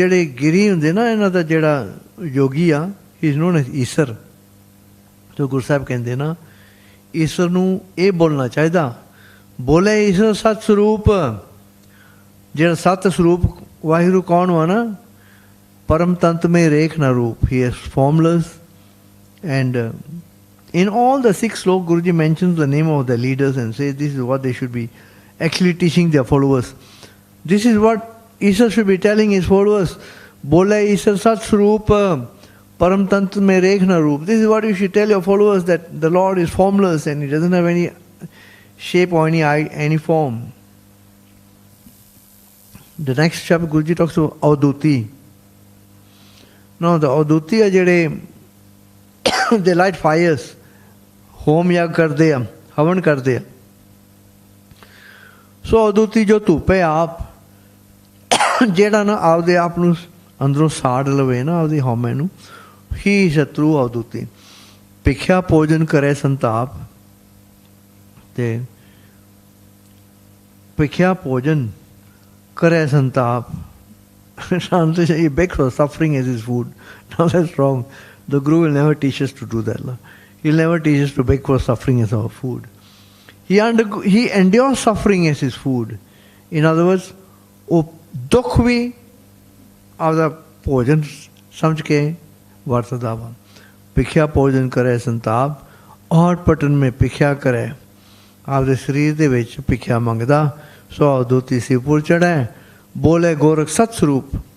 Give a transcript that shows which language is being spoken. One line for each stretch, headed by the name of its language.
Punjabi: ਜਿਹੜੇ ਗਿਰੀ ਹੁੰਦੇ ਨਾ, ਇਹਨਾਂ ਦਾ ਜਿਹੜਾ ਯੋਗੀ ਆ,
English: he is known as
Punjabi: ਈਸਰ। ਤੋ ਗੁਰੂ ਸਾਹਿਬ ਕਹਿੰਦੇ ਨਾ, ਈਸਰ ਨੂੰ ਇਹ ਬੋਲਣਾ ਚਾਹੀਦਾ, ਬੋਲੇ ਈਸਰ ਸਤ ਸਰੂਪ। ਜਿਹੜਾ ਸਤ ਸਰੂਪ ਵਾਹਿਗੁਰੂ ਕੌਣ ਵਾ ਨਾ, ਪਰਮ ਤੰਤ ਮੇ ਰੇਖ ਨਾ ਰੂਪ।
English: He is formless and in all the 6 slokas Guruji mentions the name of the leaders and says this is what they should be actually teaching their followers. This is what Isar should be telling his followers.
Punjabi: Bola Isar Sat Swarup Param Tant mein rekh na roop.
English: This is what you should tell your followers, that the Lord is formless and he doesn't have any shape or any form. The next chapter Guruji talks about Aduti. Now the Aduti are jehde they light fires.
Punjabi: Home ਯਾਗ ਕਰਦੇ ਆ, ਹਵਨ ਕਰਦੇ ਆ। ਸੋ ਅਦੁੱਤੀ ਜੋ ਧੁੱਪ ਹੈ ਆਪ, ਜਿਹੜਾ ਨਾ ਆਪਦੇ ਆਪ ਨੂੰ ਅੰਦਰੋਂ ਸਾੜ ਲਵੇ ਨਾ, ਆਪਦੀ ਹਉਮੈ ਨੂੰ, ਹੀ ਸ਼ਤਰੂ ਅਦੁੱਤੀ। ਭਿਖਿਆ ਭੋਜਨ ਕਰੇ ਸੰਤਾਪ, ਤੇ ਭਿਖਿਆ ਭੋਜਨ ਕਰੇ ਸੰਤਾਪ।
English: Shanta he begs for suffering as his food. Now that's wrong. The Guru will never teach us to do that. He'll never teach us to beg for suffering as our food. He endures suffering as his food. In other words,
Punjabi: ਉਹ ਦੁੱਖ ਵੀ ਆਪਦਾ ਭੋਜਨ ਸਮਝ ਕੇ ਵਰਤਦਾ ਵਾ। ਭਿਖਿਆ ਭੋਜਨ ਕਰੇ ਸੰਤਾਪ, ਔਰ ਪਟਨ ਮੇਂ ਭਿਖਿਆ ਕਰੇ, ਆਪਦੇ ਸਰੀਰ ਦੇ ਵਿੱਚ ਭਿਖਿਆ ਮੰਗਦਾ। ਸੋ ਅਦੁੱਤੀ ਸਿਰਪੁਰ ਚੜ੍ਹੈ, ਬੋਲੇ ਗੋਰਖ ਸਤ ਸਰੂਪ।